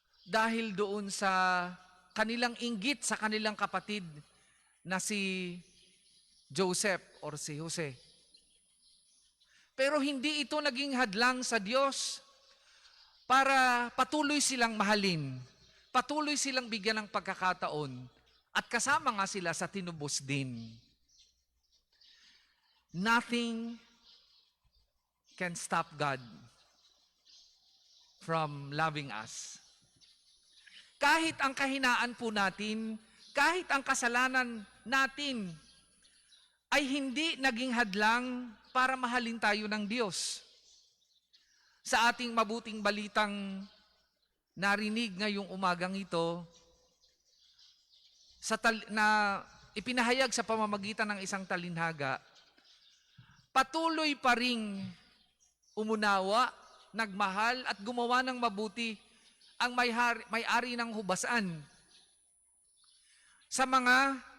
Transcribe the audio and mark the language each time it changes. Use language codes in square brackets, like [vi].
[tl] dahil doon sa kanilang inggit sa kanilang kapatid na si Joseph or si Jose. Pero hindi ito naging hadlang sa Diyos para patuloy silang mahalin, patuloy silang bigyan ng pagkakataon, at kasama nga sila sa tinubos din. [en] Nothing can stop God from loving us. [tl] Kahit ang kahinaan po natin, kahit ang kasalanan natin, ay hindi naging hadlang para mahalin tayo ng Diyos. Sa ating mabuting balitang narinig ngayong umagang ito, na ipinahayag sa pamamagitan ng isang talinhaga, patuloy pa ring umunawa, nagmahal at gumawa ng mabuti ang may-ari ng hubasan sa mga